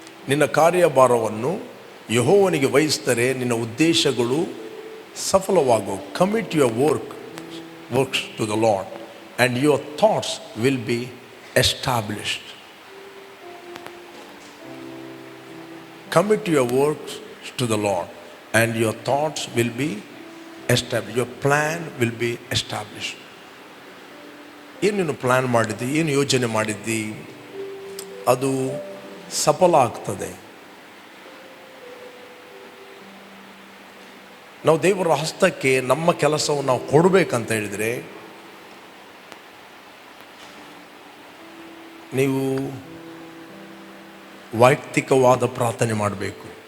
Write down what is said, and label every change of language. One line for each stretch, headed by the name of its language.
Kannada: ನಿನ್ನ ಕಾರ್ಯಭಾರವನ್ನು ಯೆಹೋವನಿಗೆ ವಹಿಸಿದರೆ ನಿನ್ನ ಉದ್ದೇಶಗಳು ಸಫಲವಾಗು.
English: Commit your works to the Lord and your thoughts will be established. Commit your works to the Lord and your thoughts will be established. Your plan will be established.
Kannada: ಏನು plan ಮಾಡಿದ್ದಿ, ಏನು ಯೋಚನೆ ಮಾಡಿದ್ದಿ, ಅದು ಸಫಲ ಆಗ್ತದೆ. ನಾವು ದೇವರ ಹಸ್ತಕ್ಕೆ ನಮ್ಮ ಕೆಲಸವನ್ನು ನಾವು ಕೊಡಬೇಕಂತ ಹೇಳಿದರೆ, ನೀವು ವೈಯಕ್ತಿಕವಾದ ಪ್ರಾರ್ಥನೆ ಮಾಡಬೇಕು.